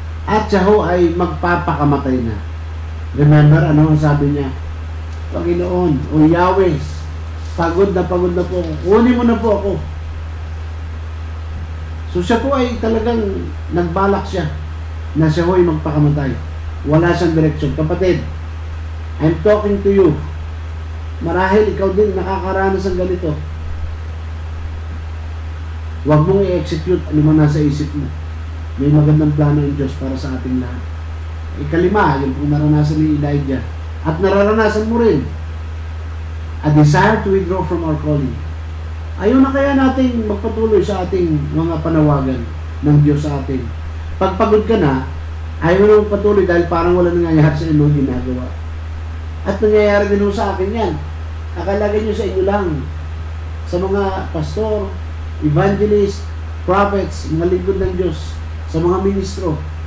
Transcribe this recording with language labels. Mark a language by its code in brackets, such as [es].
[tl] At siya ho ay magpapakamatay na. Remember, ano ang sabi niya? Panginoon, o Yahweh, pagod na po ako. Kunin mo na po ako. So siya po ay talagang nagbalak siya na siya ho ay magpakamatay. Wala siyang direksyon. [en] Kapatid, I'm talking to you. [tl] Marahil ikaw din nakakaranas ng ganito. Huwag mong i-execute ano man nasa isip mo. May magandang plano ng Diyos para sa ating lahat. Ikalima, yung kung naranasan ni Elijah. At nararanasan mo rin. [en] A desire to withdraw from our calling. [tl] Ayaw na kaya natin magpatuloy sa ating mga panawagan ng Diyos sa atin. Pagpagod ka na, ayaw na magpatuloy dahil parang wala nangyayari sa inyo ginagawa. At nangyayari din sa akin yan. Akalagay nyo sa inyo lang. Sa mga pastor, evangelist, prophets, mga lingkod ng Diyos, sa mga ministro.